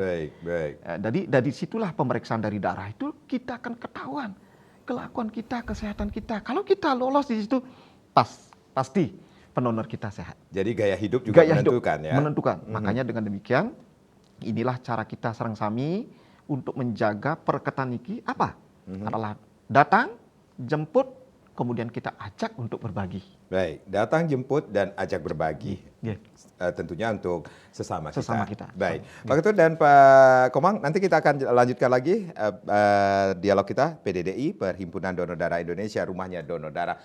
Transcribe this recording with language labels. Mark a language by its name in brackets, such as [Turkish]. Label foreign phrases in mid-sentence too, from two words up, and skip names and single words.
[Indonesian] Baik. Jadi dari situlah pemeriksaan dari darah itu kita akan ketahuan kelakuan kita, kesehatan kita. Kalau kita lolos di situ, pasti pendonor kita sehat. Jadi gaya hidup juga menentukan ya. Menentukan. Makanya dengan demikian, inilah cara kita sareng-sami untuk menjaga perketan iki apa? Adalah datang, jemput, kemudian kita ajak untuk berbagi. Baik, datang, jemput, dan ajak berbagi. Tentunya untuk sesama kita. Baik, Pak Ketut dan Pak Komang, nanti kita akan lanjutkan lagi dialog kita PDDI, Perhimpunan Donor Darah Indonesia, Rumahnya Donor Darah.